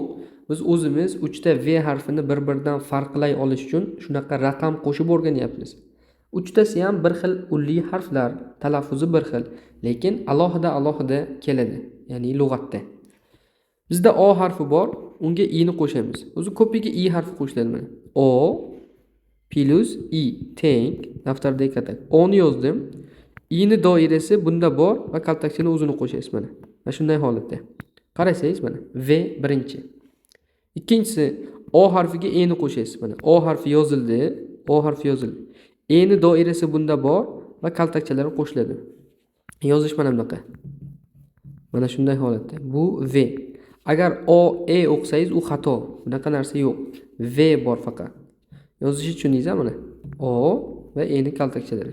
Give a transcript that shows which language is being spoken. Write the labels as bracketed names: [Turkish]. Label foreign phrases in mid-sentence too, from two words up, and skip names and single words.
[Uzbek] Biz o'zimiz 3 ta v harfini bir-biridan farqlay olish uchun shunaqa raqam qo'shib o'rganyapmiz. 3tasi ham bir xil ulli harflar, talaffuzi bir xil, lekin alohida keladi, ya'ni lug'atda. Bizda o harfi bor, unga i ni qo'shamiz. O'zi ko'piga i harfi qo'shiladi mana. O plus i teng, daftardagi katak. O ni yozdim. I ni doirasi bunda bor va kaltakchani o'zini qo'shasiz mana. Va shunday holatda. Qarasangiz mana v birinchi. Ikkinchisi o harfiga e ni qo'shasiz mana. O harfi yozildi. E ni doirasi bunda bor va kaltakchalari qo'shiladi. Yozish mana bunaqa. Mana shunday holatda. Bu v. Agar o e o'qisangiz u xato. Bunaqa narsa yo'q. V bor faqat. Yozishni tushundingiz mana. O va E'ni kaltakshalari.